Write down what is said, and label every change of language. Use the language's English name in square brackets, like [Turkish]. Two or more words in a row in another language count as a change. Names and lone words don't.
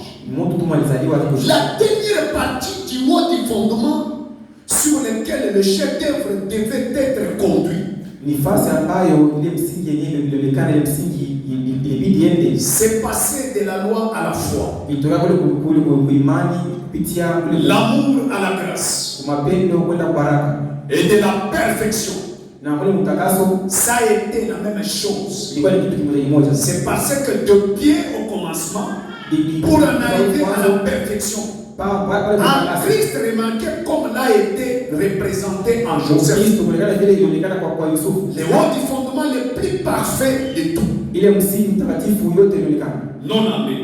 [French] La dernière partie du haut du fondement sur lequel le chef-d'œuvre devait être conduit. C'est passer de la loi à la foi, l'amour à la grâce et de la perfection [Swahili] na ule mtakaso, [French] ça a été la même chose. [Swahili] ilikuwa ni kitu kimoja. [French] C'est parce que depuis au commencement, pour en arriver à la perfection, en Christ, remarquez comme l'a été représenté en Joseph. Le haut du fondement le plus parfait de tout. Non, amen.